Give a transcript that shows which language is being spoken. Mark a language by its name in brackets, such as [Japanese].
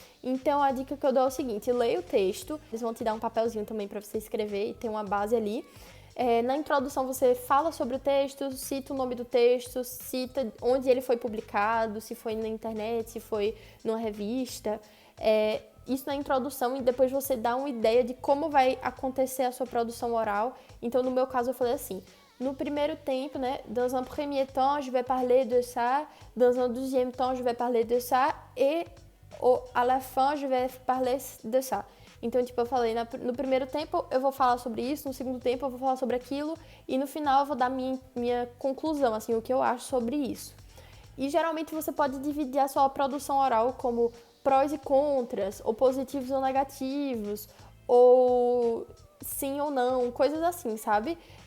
[Portuguese] Então, a dica que eu dou é o seguinte: leia o texto, eles vão te dar um papelzinho também para você escrever e tem uma base ali. Na introdução você fala sobre o texto, cita o nome do texto, cita onde ele foi publicado, se foi na internet, se foi numa revista. Isso na introdução, e depois você dá uma ideia de como vai acontecer a sua produção oral. Então, no meu caso, eu falei assim: no primeiro tempo, né, [French] dans un premier temps, je vais parler de ça, [Portuguese] dans un deuxième temps, je vais parler de ça, et à la fin, je vais parler de ça. Então, tipo, eu falei, no primeiro tempo eu vou falar sobre isso, no segundo tempo eu vou falar sobre aquilo, e no final eu vou dar minha conclusão, assim, o que eu acho sobre isso. E geralmente você pode dividir a sua produção oral como prós e contras, ou positivos ou negativos, ou sim ou não, coisas assim, sabe?